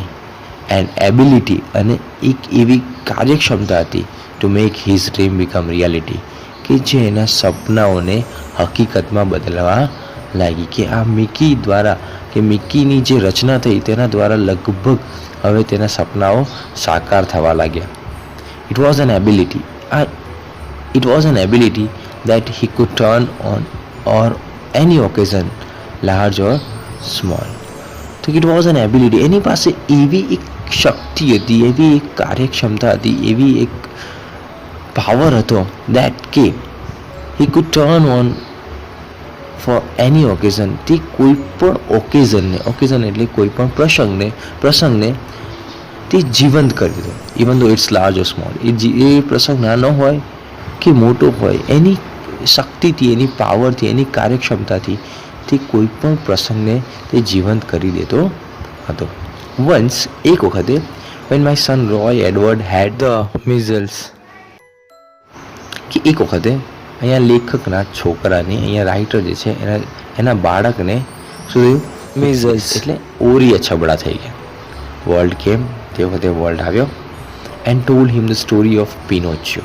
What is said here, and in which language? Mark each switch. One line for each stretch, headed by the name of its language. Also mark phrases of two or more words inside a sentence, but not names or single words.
English: and ability,
Gujarati: અને એક એવી કાર્યક્ષમતા હતી
English: to make his dream become reality,
Gujarati: કે જે એના સપનાઓને હકીકતમાં બદલવા લાગી. કે આ મિકી દ્વારા, કે મિકીની જે રચના થઈ તેના દ્વારા લગભગ હવે તેના સપનાઓ સાકાર થવા લાગ્યા.
English: it was an ability that he could turn on or any occasion, large or small. તો it was an ability,
Gujarati: એની પાસે એવી એક શક્તિ હતી, એવી એક કાર્યક્ષમતા હતી, એવી એક પાવર હતો that કે
English: he could turn on for any occasion.
Gujarati: તે કોઈ પણ ઓકેઝન એટલે કોઈ પણ પ્રસંગને તે જીવંત કરી દીધો.
English: even though it's large or small,
Gujarati: એ પ્રસંગ નાનો હોય કે મોટો હોય, એની શક્તિથી, એની પાવરથી, એની કાર્યક્ષમતાથી તે કોઈ પણ પ્રસંગને તે જીવંત કરી દેતો હતો. વન્સ, એક વખતે,
English: when my son Roy Edward had the measles,
Gujarati: કે એક વખતે અહીંયા લેખકના છોકરાને, અહીંયા રાઇટર જે છે એના બાળકને શું થયું? measles એટલે ઓરી અછબડા થઈ ગયા.
English: world came,
Gujarati: તે વખતે વર્લ્ડ આવ્યો,
English: and told him the story of Pinocchio.